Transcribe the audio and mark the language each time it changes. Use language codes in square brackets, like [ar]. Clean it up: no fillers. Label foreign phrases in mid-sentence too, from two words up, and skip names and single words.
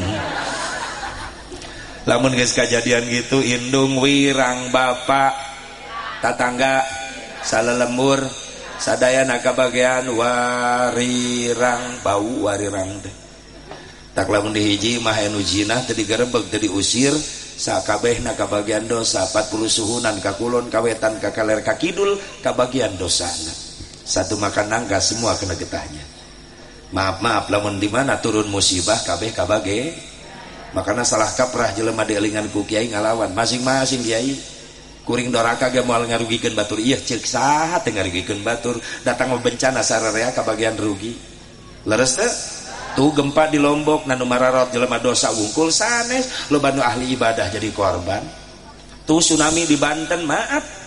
[su] Lamun geus kajadian gitu indung wirang bapak tatangga salelembur sadayana kabagean warirang bau warirang teh. Tak lamun dihiji mah anu jinah teu digerebeg teu diusir sakabehna kabagian dosa 40 suhunan ka kulon kawetan ka kaler ka kidul kabagian dosana [id] satu makan nangka semua kena getahnya. [su] Maaf lamun di mana turun musibah kabeh kabage makanya salah kaprah jelema dielingan ku kiai ngalawan masing-masing kiai kuring doraka ge moal ngarugikeun batur ieu ceuk saha teu ngarugikeun batur datang bencana sararea ka bagian rugi leres teu tuh gempa di Lombok nanu mararot jelema dosa wungkul sanes loba nu ahli ibadah jadi korban tuh tsunami di Banten maaf